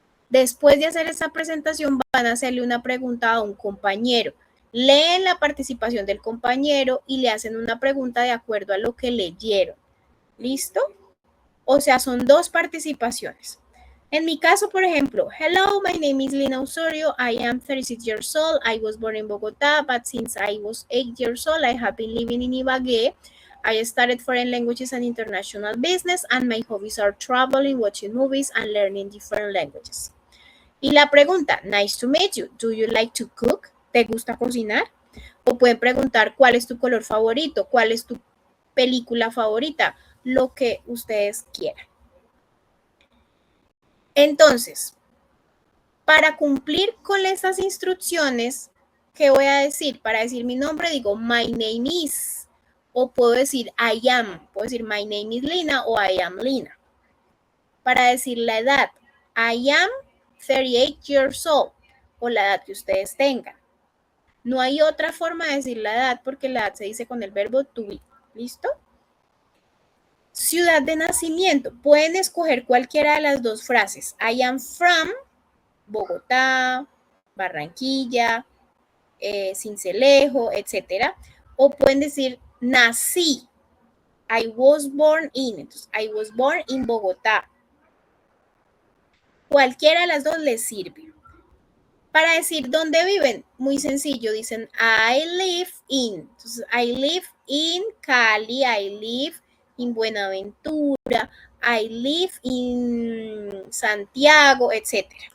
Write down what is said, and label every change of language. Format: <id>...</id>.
<es>Después de hacer esa presentación, van a hacerle una pregunta a un compañero. Leen la participación del compañero y le hacen una pregunta de acuerdo a lo que leyeron. ¿Listo? O sea, son dos participaciones. En mi caso, por ejemplo,</es> <en>hello, my name is Lina Osorio. I am 36 years old. I was born in Bogotá, but since I was 8 years old, I have been living in Ibagué. I studied foreign languages and international business, and my hobbies are traveling, watching movies, and learning different languages.</en> <es>Y la pregunta,</es> <en>nice to meet you. Do you like to cook?</en> <es>¿Te gusta cocinar? O pueden preguntar, ¿cuál es tu color favorito? ¿Cuál es tu película favorita? Lo que ustedes quieran. Entonces, para cumplir con esas instrucciones, ¿qué voy a decir? Para decir mi nombre digo</es> <en>my name is,</en> <es>o puedo decir</es> <en>I am,</en> <es>puedo decir</es> <en>my name is Lina</en> <es>o</es> <en>I am Lina.</en> <es>Para decir la edad,</es> <en>I am 38 years old,</en> <es>o la edad que ustedes tengan. No hay otra forma de decir la edad porque la edad se dice con el verbo to be. ¿Listo? Ciudad de nacimiento. Pueden escoger cualquiera de las dos frases.</es> <en>I am from Bogotá, Barranquilla, Sincelejo, etc.</en> <es>O pueden decir nací.</es> <en>I was born in. Entonces, I was born in Bogotá.</en> <es>Cualquiera de las dos les sirve. Para decir dónde viven, muy sencillo, dicen</es> <en>I live in. Entonces, I live in Cali, I live in Buenaventura, I live in Santiago, etc.</en>